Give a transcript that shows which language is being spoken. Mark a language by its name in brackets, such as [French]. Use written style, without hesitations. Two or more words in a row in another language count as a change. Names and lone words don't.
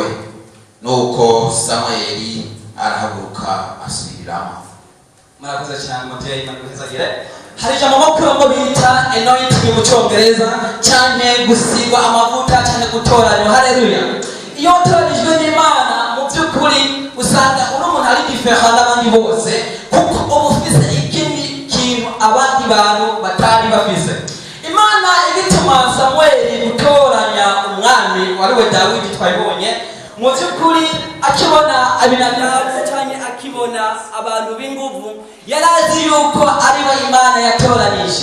[Rundi] Nuko Samweli arahaguruka asubiramo. Murakoze cyane muteye Imana guhezagire. Hari ijambo mo bita anointing mu Cyongereza cyane gusigwa amavuta cyane gutoranywa. Haleluya. Iyo utoranijwe n'Imana mu by'ukuri usanga uri umuntu ari diferent n'abandi bose kuko uba ufise ikindi kintu abandi bantu batari bafise. Imana igituma Samweli gutoranya umwami wariwe Dawidi twabibonye mu by'ukuri akibona abinagana cyane akibona abantu b'inguvu yarazi yuko ari bo Imana yatoranije.